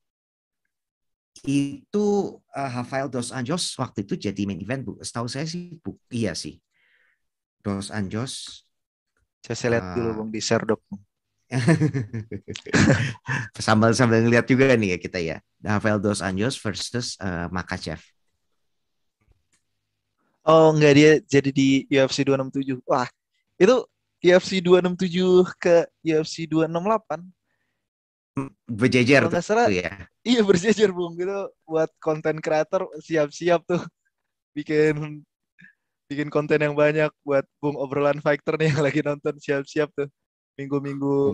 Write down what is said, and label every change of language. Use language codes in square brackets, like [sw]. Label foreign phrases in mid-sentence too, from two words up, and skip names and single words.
[id] Itu Rafael dos Anjos waktu itu jadi main event, Bu. Setahu saya sih, Bu. Iya sih. Dos Anjos. Saya lihat dulu, Uh, Bung, di Sherdog, Bung. sambil sambil ngeliat juga nih ya kita ya. Rafael dos Anjos versus Makhachev. Oh, enggak, dia jadi di UFC 267. Wah, itu UFC 267 ke UFC 268. Berjejer Kalau nggak salah, tuh ya. iya berjejer, Bung. Gitu buat konten kreator siap-siap tuh bikin bikin konten yang banyak buat Bung obrolan fighter nih yang lagi nonton siap-siap tuh minggu-minggu